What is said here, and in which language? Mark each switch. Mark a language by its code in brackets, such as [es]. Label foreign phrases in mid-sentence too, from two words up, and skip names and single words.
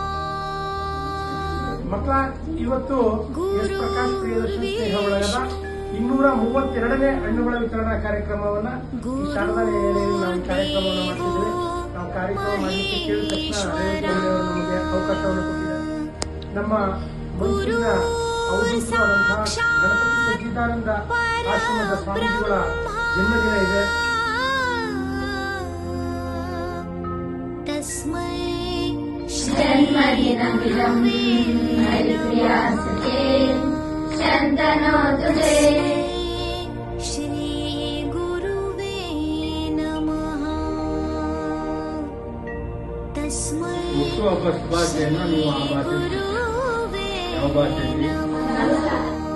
[kn] ಮಕ್ಕಳ ಇವತ್ತು ಎಸ್ ಪ್ರಕಾಶ್ ಪ್ರಿಯದರ್ಶನ ಸ್ನೇಹ ಒಳಗದ 232ನೇ ಹಣ್ಣುಗಳ ವಿತರಣಾ ಕಾರ್ಯಕ್ರಮವನ್ನ ಈ ಶಾರದಾಲಯದಲ್ಲಿ ನಾವು ಕಾರ್ಯಕ್ರಮವನ್ನು ಮಾಡ್ತಿದ್ದೇವೆ. ನಾವು ಕಾರ್ಯಕ್ರಮ ಮಾಡಲಿಕ್ಕೆ ಕೇಳಿದ ತಕ್ಷಣ ನಮಗೆ ಅವಕಾಶವನ್ನು ಕೊಟ್ಟಿದ್ದಾರೆ. ನಮ್ಮ ಮೈಸೂರಿನ ಅವಧೂತರಾದಂತಹ ಗಣಪತಿ ಸಚ್ಚಿದಾನಂದ ಆಶ್ರಮದ ಸ್ವಾಮೀಜಿಗಳ ಜನ್ಮದಿನ ಇದೆ. [sa] जन्मदिनमिदं हरिप्रियासते शन्तनोतु ते श्रीगुरुवे नमः। तस्मै [kn] ಹುಟ್ಟುಹಬ್ಬ ಶುಭಾಶಯನ ನೀವು ಆ ಭಾಷೆ ಯಾವ ಭಾಷೆಯಲ್ಲಿ